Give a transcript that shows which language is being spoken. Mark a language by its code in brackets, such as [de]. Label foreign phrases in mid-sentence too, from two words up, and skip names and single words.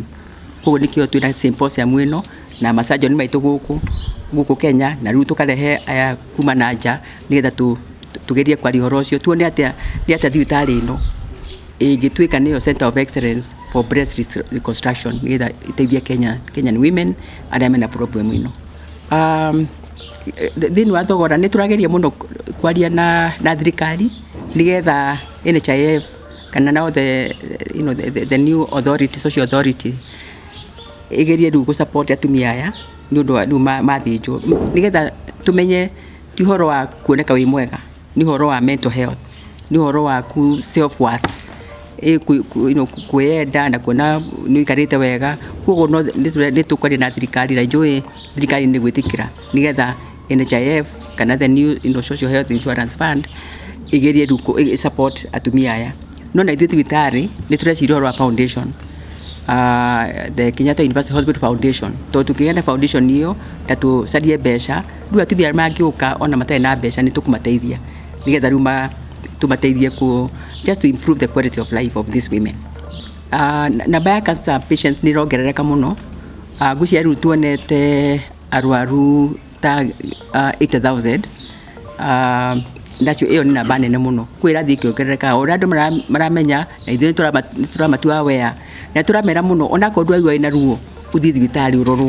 [ki] Koguo nĩkĩo twĩna symposium ĩno na macanjoni maitũ gũkũ Kenya, na rĩu tũkarehe aya kuma na nja nĩgetha tugerie kwaria ũhoro ũcio, tuone atĩa thibitarĩ ĩno ĩngĩtuĩka nĩyo [en] Center of Excellence for Breast Reconstruction [ki] nĩgetha ĩteithie [en] Kenyan women [ki] arĩa mena problem ĩno. Thĩinĩ wa thogora nĩ tũrageria mũno kwaria na thirikari nĩgetha NHIF kana [en] now the new authority, social authority [ki] ĩgerie rĩu gũ-support atumia aya nĩ ũndũ rĩu mathĩnjwo nĩgetha tũmenye ti ũhoro wa kuoneka wĩ mwega, nĩ ũhoro wa [en] mental health, [ki] nĩ ũhoro wa [en] self worth, [ki] kwĩenda na kuona nĩ ũikarĩte wega. Koguo nĩ tũkwaria na thirikari na njũĩ thirikari nĩ gwĩtĩkĩra nĩgetha NHIF kana [en] the new social health insurance fund [ki] ĩgerie rĩu support atumia aya. No na ithuĩ thibitarĩ nĩ tũreciria ũhoro wa foundation, the Kenyatta University Hospital Foundation, tondũ tũkĩgĩa na foundation ĩyo na tũcarie mbeca, rĩu atumia mangĩũka ona matarĩ na mbeca nĩ tũkũmateithia nĩgetha rĩu tũmateithie [en] just to improve the quality of life of these women. [ki] Namba ya [en] cancer patients [ki] nĩ ĩrongerereka mũno. Ngwĩciria rĩu tuonete arwaru ta 80,000. Nacio ĩyo nĩ namba nene mũno, kwĩ ĩrathiĩ ĩkĩongerereka o ũrĩa andũ maramenya, na ithuĩ nĩ tũramatua aware na tũramera mũno onakorwo ndwaigua wĩna ruo ũthiĩ thibitarĩ ũrorwo.